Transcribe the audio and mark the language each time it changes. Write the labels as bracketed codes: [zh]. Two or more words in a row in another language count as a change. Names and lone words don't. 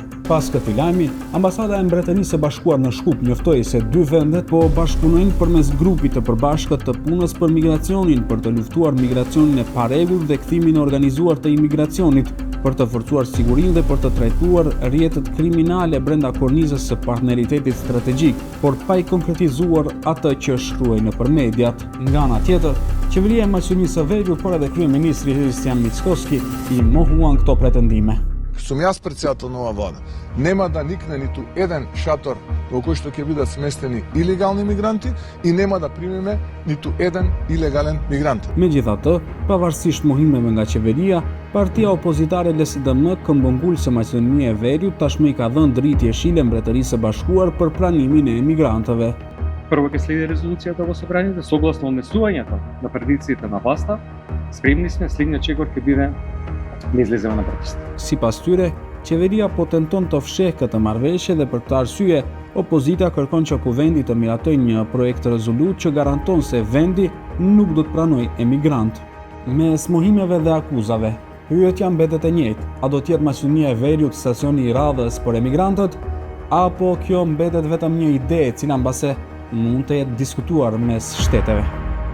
[sq] Pas këtij lajmi, Ambasada e Mbretërisë së Bashkuar në Shkup njoftoi se dy vendet po bashkëpunojnë përmes grupit të përbashkët të punës për migracionin për të luftuar migracionin e parregull dhe kthimin e organizuar të imigracionit, për të forcuar sigurinë dhe për të trajtuar rrjetet kriminale brenda kornizës së partneritetit strategjik, por pa i konkretizuar atë që shkruaj nëpër mediat. Nga ana tjetër, qeveria e Maqedonisë së Veriut, por edhe kryeministri Hristijan Mickoski i mohuan këto pretendime. [mk] Сум јас председател на ова влада. Нема да никне ниту еден шатор во кој што ќе бидат сместени илегални мигранти и нема да примиме ниту еден илегален мигрант. [sq] Megjithatë, pavarësisht mohimeve nga qeveria, partia opozitare LSDM, këmbëngulëse Maqedonia e Veriut, tashmë i ka dhënë dritë jeshile Mbretërisë së Bashkuar për pranimin e emigrantëve. [mk] Прво ќе следи резолуцијата во собранието, согласно однесувањето на предиците на власта, спремни сме следниот чекор ќе биде да излеземе на протест. [sq] Sipas tyre, qeveria po tenton të fshehë këtë marrëveshje dhe për këtë arsye, opozita kërkon që kuvendi të miratojë një projekt rezolut që garanton se vendi nuk do të pranojë emigrant. Mes mohimeve dhe akuzave, pyetja mbetet e njëjtë: a do të jetë Maqedonia e Veriut stacioni i radhës për emigrantët, apo kjo mbetet vetëm një ide e cila mbase mund të jetë diskutuar mes shteteve?